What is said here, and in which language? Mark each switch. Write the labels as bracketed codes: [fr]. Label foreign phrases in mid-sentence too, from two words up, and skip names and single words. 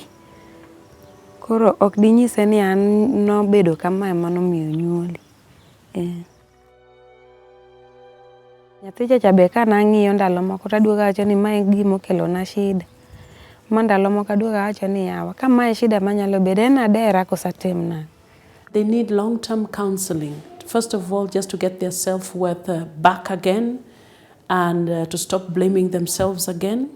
[luo] Koro ok di nyise ni an nobedo kama emanomiyo nyuoli. Nyathi chacha be ka nang'iyo ndalo moko taduoga wacho ni mae gimokelo na shida. Ma ndalo moko aduoga wacho ni yawa ka mae shida manyalo bedo en adera kosatim na. [en] They need long-term counseling. First of all, just to get their self-worth back again and to stop blaming themselves again.